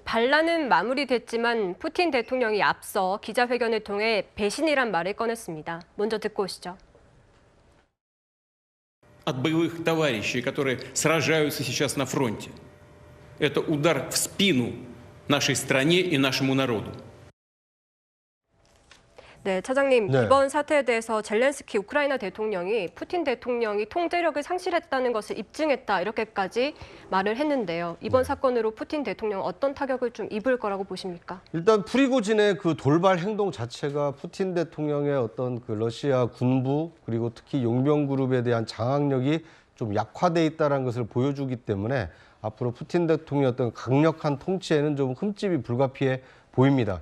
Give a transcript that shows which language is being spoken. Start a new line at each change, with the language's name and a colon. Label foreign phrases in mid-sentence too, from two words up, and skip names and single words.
Korean: 반란은 마무리됐지만 푸틴 대통령이 앞서 기자회견을 통해 배신이란 말을 꺼냈습니다. 먼저 듣고 오시죠.
Russian: От боевых товарищей, которые сражаются сейчас на фронте. Это удар в спину нашей стране и нашему народу.
Korean: 네, 차장님, 네. 이번 사태에 대해서 젤렌스키 우크라이나 대통령이 푸틴 대통령이 통제력을 상실했다는 것을 입증했다 이렇게까지 말을 했는데요. 이번 사건으로 푸틴 대통령 어떤 타격을 좀 입을 거라고 보십니까? 일단 프리고진의 그 돌발 행동 자체가 푸틴 대통령의 어떤 그 러시아 군부 그리고 특히 용병 그룹에 대한 장악력이 좀 약화돼 있다는 것을 보여주기 때문에 앞으로 푸틴 대통령의 어떤 강력한 통치에는 좀 흠집이 불가피해 보입니다.